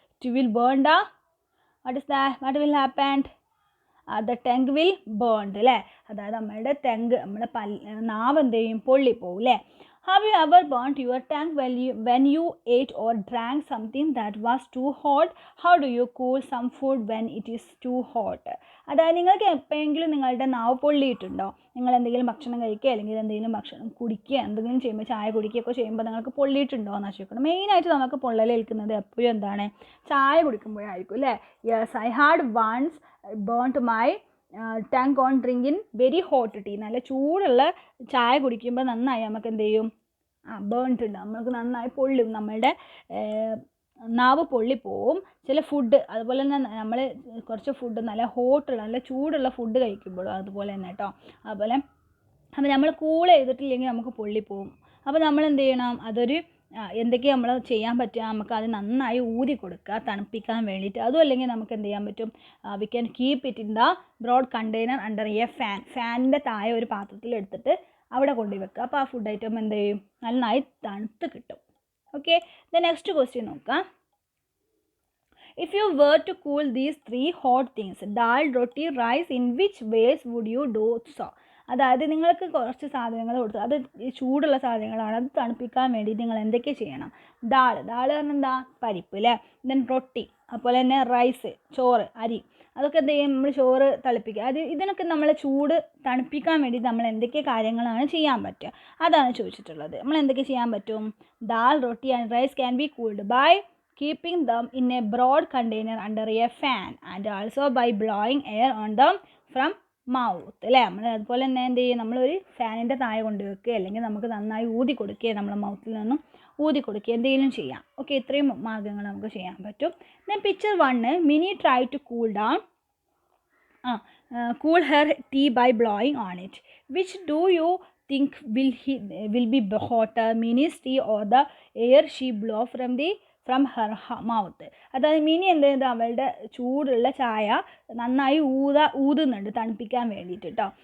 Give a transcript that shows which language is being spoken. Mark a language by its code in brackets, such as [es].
[en] It will burn the what will happen? The tongue will burned [ml] അല്ലേ? അതായത് നമ്മളുടെ നമ്മുടെ നാവ് എന്ത് ചെയ്യും, പൊള്ളിപ്പോവും അല്ലേ? [en] Have you ever burnt your tongue when you ate or drank something that was too hot? How do you cool some food when it is too hot? [ml] അതായത് നിങ്ങൾക്ക് എപ്പോഴെങ്കിലും നിങ്ങളുടെ നാവ് പൊള്ളിയിട്ടുണ്ടോ? നിങ്ങൾ എന്തെങ്കിലും ഭക്ഷണം കഴിക്കുക അല്ലെങ്കിൽ എന്തെങ്കിലും ഭക്ഷണം കുടിക്കുക എന്തെങ്കിലും ചെയ്യുമ്പോൾ, ചായ കുടിക്കുകയൊക്കെ ചെയ്യുമ്പോൾ നിങ്ങൾക്ക് പൊള്ളിയിട്ടുണ്ടോ എന്ന് ചോദിക്കണം. മെയിനായിട്ട് നമുക്ക് പൊള്ളലേൽക്കുന്നത് എപ്പോഴും എന്താണ്, ചായ കുടിക്കുമ്പോഴായിരിക്കും അല്ലേ? [en] Yes, I had once burnt my tongue on drinking very hot tea. [ml] നല്ല ചൂടുള്ള ചായ കുടിക്കുമ്പോൾ നന്നായി നമുക്ക് എന്ത് ചെയ്യും, ബേൺട്ട് ഉണ്ട്, നമുക്ക് നന്നായി പൊള്ളും, നമ്മളുടെ നാവ് പൊള്ളിപ്പോവും. ചില ഫുഡ് അതുപോലെ തന്നെ നമ്മൾ കുറച്ച് ഫുഡ് നല്ല ഹോട്ടുള്ള നല്ല ചൂടുള്ള ഫുഡ് കഴിക്കുമ്പോഴും അതുപോലെ തന്നെ കേട്ടോ. അതുപോലെ അപ്പോൾ നമ്മൾ കൂൾ ചെയ്തിട്ടില്ലെങ്കിൽ നമുക്ക് പൊള്ളിപ്പോവും. അപ്പോൾ നമ്മൾ എന്ത് ചെയ്യണം, അതൊരു എന്തൊക്കെ നമ്മൾ ചെയ്യാൻ പറ്റുക, നമുക്ക് അത് നന്നായി ഊതി കൊടുക്കുക തണുപ്പിക്കാൻ വേണ്ടിയിട്ട്. അതും അല്ലെങ്കിൽ നമുക്ക് എന്ത് ചെയ്യാൻ പറ്റും, [en] we can keep it in the broad container under a [ml] ഫാനിൻ്റെ താഴെ ഒരു പാത്രത്തിൽ എടുത്തിട്ട് അവിടെ കൊണ്ടുപോയി വെക്കുക. അപ്പോൾ ആ ഫുഡ് ഐറ്റം എന്ത് ചെയ്യും, നന്നായി തണുത്ത് കിട്ടും. [en] Okay, the next question നോക്കാം. If you were to cool these 3 hot things, dal, roti, rice, in which ways would you do so? [ml] അതായത് നിങ്ങൾക്ക് കുറച്ച് സാധനങ്ങൾ കൊടുത്തു, അത് ചൂടുള്ള സാധനങ്ങളാണ്, അത് തണുപ്പിക്കാൻ വേണ്ടി നിങ്ങൾ എന്തൊക്കെ ചെയ്യണം? ദാൾ പറഞ്ഞാൽ എന്താ, പരിപ്പ് അല്ലേ. ദെൻ റൊട്ടി, അതുപോലെ തന്നെ റൈസ്, ചോറ്, അരി, അതൊക്കെ എന്ത് ചെയ്യും, നമ്മൾ ചോറ് തിളപ്പിക്കുക. ഇതിനൊക്കെ നമ്മൾ ചൂട് തണുപ്പിക്കാൻ വേണ്ടി നമ്മൾ എന്തൊക്കെ കാര്യങ്ങളാണ് ചെയ്യാൻ പറ്റുക, അതാണ് ചോദിച്ചിട്ടുള്ളത്. നമ്മൾ എന്തൊക്കെ ചെയ്യാൻ പറ്റും? [en] Dal, roti and rice can be cooled by keeping them in a broad container under a fan and also by blowing air on them from mouth അല്ലേ. [ml] നമ്മൾ അതുപോലെ തന്നെ എന്ത് ചെയ്യും, നമ്മളൊരു ഫാനിൻ്റെ താഴെ കൊണ്ടുവെക്കുക, അല്ലെങ്കിൽ നമുക്ക് നന്നായി ഊതി കൊടുക്കുക, നമ്മളെ മൗത്തിൽ നിന്നും ഊതി കൊടുക്കുക, എന്തെങ്കിലും ചെയ്യാം. [en] okay, [ml] ഇത്രയും മാർഗ്ഗങ്ങൾ നമുക്ക് ചെയ്യാൻ പറ്റും. [en] Then picture 1, Minnie try to cool down cool her tea by blowing on it. Which do you think will be hotter, Minnie's tea or the air she blow from her mouth? [ml] അതായത് mini എന്ത് ചെയ്ത് അവളുടെ ചൂടുള്ള ചായ നന്നായി ഊതുന്നുണ്ട് തണുപ്പിക്കാൻ വേണ്ടിയിട്ട് കേട്ടോ.